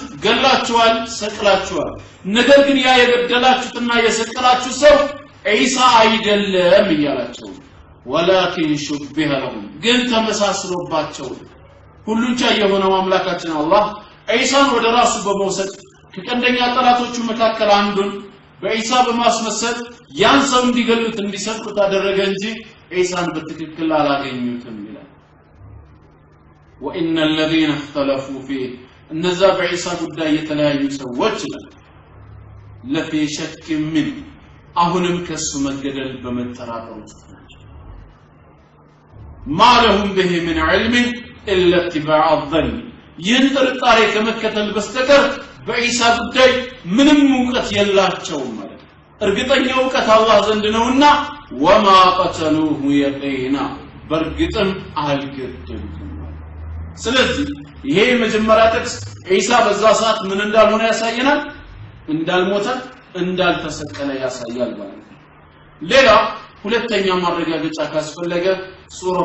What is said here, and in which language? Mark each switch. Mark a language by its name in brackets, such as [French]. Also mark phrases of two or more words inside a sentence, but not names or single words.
[Amharic] ገላችኋል ሰቅላችኋል ነገር ግን ያ የገደላችሁትና የሰቀላችሁ ሰው ኢሳ አይደለም ይያላችሁ [Arabic] ولكن شبه لهم [Amharic] ግን ተመሳስሎባቸው ሁሉን ቻይ የሆነው አምላካችን አላህ ኢሳን ወደ ራሱ በመውሰድ ከቀንደኛ ጠላቶቹ መካከል አንዱን በኢሳ በማስመሰል ያን ሰው እንዲገሉት እንዲሰቅሉት አደረገ እንጂ ኢሳን በትክክል አላገኙትም ይላል [Arabic] وان الذين اختلفوا فيه [Amharic] እነዛ በኢሳ ጉዳይ የተለያዩ ሰዎች [Arabic] لفي شك منه [Amharic] አሁንም ከሱ መገደል በመጠራጠር ውስጥ ናቸው [Arabic] ما لهم به من علم إلا اتباع الظن [Amharic] ይህን ጥርጣሬ ከመከተል በስተቀር በኢሳ ጉዳይ ምንም ዕውቀት የላቸውም ማለት እርግጠኛ ዕውቀት አላህ ዘንድ ነውና [Arabic] وما قتلوه يقينا [Amharic] በርግጥም አልገደሉትም ስለዚህ ይሄ መጀመሪያ ጥቅስ ኢሳ በዛ ሰዓት ምን እንዳልሆነ ያሳየናል እንዳልሞተ እንዳልተሰቀለ ያሳያል ማለት ነው ሌላ ሁለተኛ ማረጋገጫ ካስፈለገ ሱረቱ